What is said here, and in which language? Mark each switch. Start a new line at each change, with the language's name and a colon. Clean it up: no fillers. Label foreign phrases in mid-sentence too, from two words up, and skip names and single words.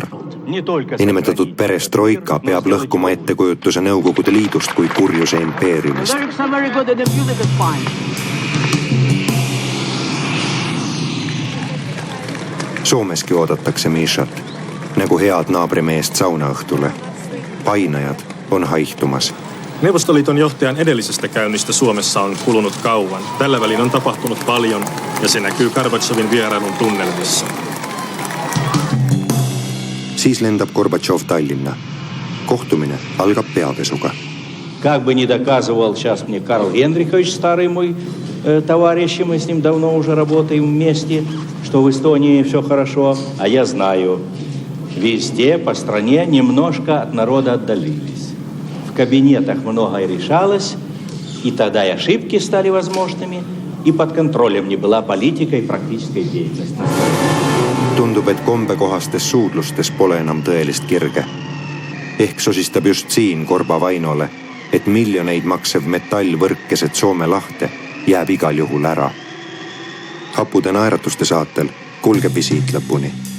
Estonian: Inimetatud perestroika peab lõhkuma ettekujutuse Nõukogude Liidust kui kurjuse impeeriumist. Soomeski oodatakse Mishat, nagu head naabrimeest saunaõhtule.
Finnish: Painajat on haihtumas. Neuvostoliiton johtajan edellisestä käynnistä Suomessa on kulunut kauan. Tällä välin on tapahtunut paljon ja se näkyy Gorbatšovin vierailun tunnelmissa.
Estonian: Siis lendab Gorbatšov Tallinna. Kohtumine algab peapesuga.
Russian: Как бы не доказывал сейчас мне Карл Генрихович, старый мой товарищ, мы с ним давно уже работаем вместе, что в Эстонии все хорошо, а я знаю, везде по стране немножко от народа отдалились. В кабинетах многое решалось, и тогда и ошибки стали возможными, и под контролем не была политика и практическая деятельность.
Estonian: Tundub, et kombekohastes suudlustes pole enam tõelist kirge. Ehk sosistab just siin Korba Vainole, et miljoneid maksev metallvõrkeset Soome lahte jääb igal juhul ära. Hapude naeratuste saatel kulgeb visiit lõpuni.